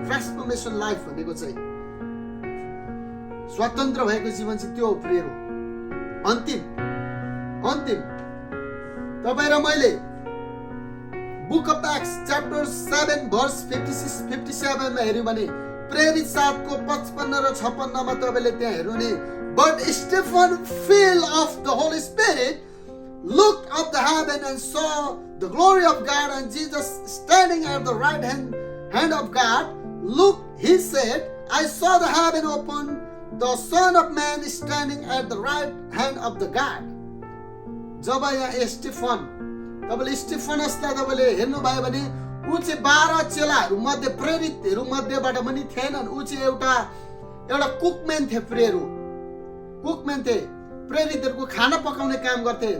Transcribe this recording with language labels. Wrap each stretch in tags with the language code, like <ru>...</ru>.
<ne>Transformation life भनेको चाहिँ स्वतन्त्र भएको जीवन चाहिँ त्यो प्रेयर हो। अन्तिम तपाईँ र मैले</ne> <en>book of Acts chapter 7 verse</en> <ne>56-57 मा हेर्यौं भने प्रेरित 7 को 55 र 56 मा तपाईले त्यहाँ हेर्नु।</ne> <en>But Stephen, filled of the Holy Spirit, looked up the heaven and saw the glory of God and Jesus standing at the right hand of God. Look, he said, I saw the heaven open, the Son of Man standing at the right hand of the God.</en> <ne>जब यहाँ Stephen, तपाईले स्टेफनसलाई तपाईले हेर्नु भयो भने उ चाहिँ 12 चेलाहरू मध्ये प्रेरितहरू मध्येबाट पनि थिएनन्। उ चाहिँ एउटा कुकम्यान थिए। कुकम्यान थिए, प्रेरितहरूको खाना पकाउने काम गर्थे।</ne>